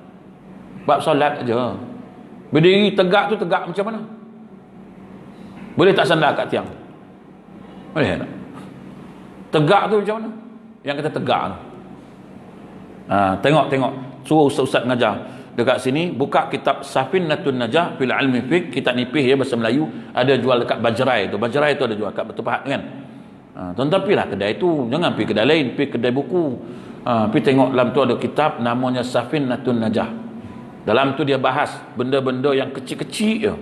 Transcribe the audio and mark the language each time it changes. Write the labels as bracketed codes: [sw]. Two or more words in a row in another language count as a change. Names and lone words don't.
[ms] Bab solat je. Berdiri tegak tu tegak macam mana? Boleh tak sandar kat tiang? Boleh tak? Tegak tu macam mana? Yang kata tegak tu. Tengok. Suruh ustaz-ustaz mengajar. Dekat sini, buka kitab Safinatun Najah fil ilmi fiqh, kitab nipih ya, bahasa Melayu. Ada jual dekat Bajrai tu. Bajrai tu ada jual kat Batu Pahat kan. Tuan-tuan pergilah kedai tu. Jangan pergi kedai lain, pergi kedai buku. Pergi tengok dalam tu ada kitab namanya Safinatun Najah. Dalam tu dia bahas benda-benda yang kecil-kecil je.